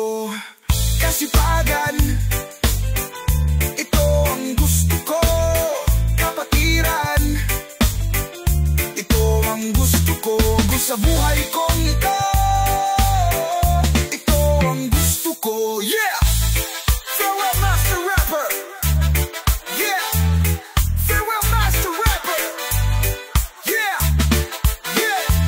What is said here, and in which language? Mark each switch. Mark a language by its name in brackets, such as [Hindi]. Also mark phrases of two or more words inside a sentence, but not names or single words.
[Filipino] Kasipagan, ito ang gusto ko. Kapatiran, ito ang gusto ko. Sa buhay kong ito, ito ang gusto ko. [English] Yeah! Farewell Master Rapper! Yeah! Farewell Master Rapper! Yeah! Yeah!